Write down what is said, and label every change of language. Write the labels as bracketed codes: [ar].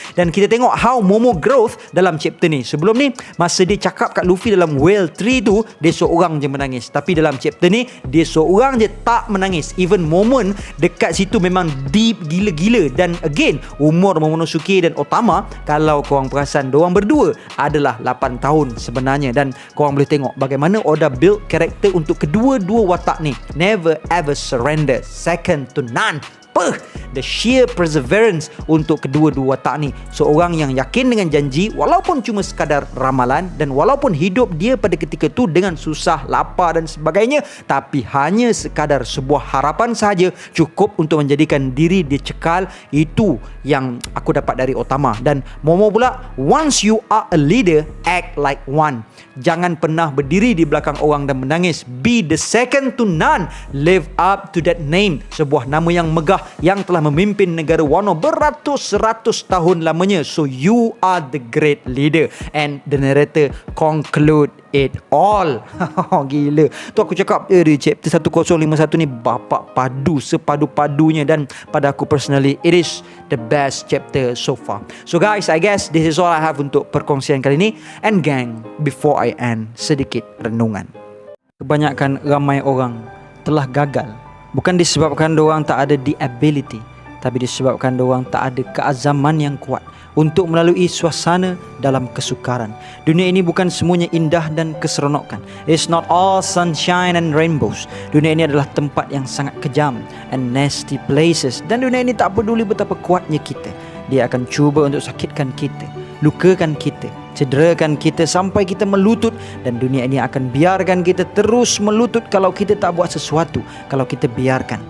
[ms] Dan kita tengok [en] how Momo growth [ms] dalam chapter ni. Sebelum ni masa dia cakap kat Luffy dalam Whale 3 tu, dia seorang je menangis, tapi dalam chapter ni dia seorang je tak menangis. [en] Even moment [ms] dekat situ memang deep gila-gila. Dan again, umur Momonosuke dan Otama, kalau korang perasan, diorang berdua adalah 8 tahun sebenarnya. Dan korang boleh tengok bagaimana Oda build karakter untuk kedua-dua watak ni. [en] Never ever surrender, second to none. The sheer perseverance [ms] untuk kedua-dua watak ni. Seorang yang yakin dengan janji walaupun cuma sekadar ramalan, dan walaupun hidup dia pada ketika tu dengan susah, lapar dan sebagainya, tapi hanya sekadar sebuah harapan sahaja cukup untuk menjadikan diri dia cekal. Itu yang aku dapat dari Otama. Dan Momo pula, [en] once you are a leader, act like one. [ms] Jangan pernah berdiri di belakang orang dan menangis. [en] Be the second to none. Live up to that name. [ms] Sebuah nama yang megah yang telah memimpin negara Wano beratus-ratus tahun lamanya. [en] So you are the great leader. And the narrator conclude it all. [ms] Gila. Tu aku cakap di chapter 1051 ni bapak padu sepadu-padunya, dan pada aku [en] personally it is the best chapter so far. So guys, I guess this is all I have [ms] untuk perkongsian kali ni. [en] And gang, before I end, [ms] sedikit renungan. Kebanyakan ramai orang telah gagal bukan disebabkan diorang tak ada [en] the ability, [ms] tapi disebabkan diorang tak ada keazaman yang kuat untuk melalui suasana dalam kesukaran. Dunia ini bukan semuanya indah dan keseronokan. [en] It's not all sunshine and rainbows. [ms] Dunia ini adalah tempat yang sangat kejam [en] and nasty places. [ms] Dan dunia ini tak peduli betapa kuatnya kita, dia akan cuba untuk sakitkan kita, lukakan kita, cederakan kita sampai kita melutut. Dan dunia ini akan biarkan kita terus melutut kalau kita tak buat sesuatu, kalau kita biarkan.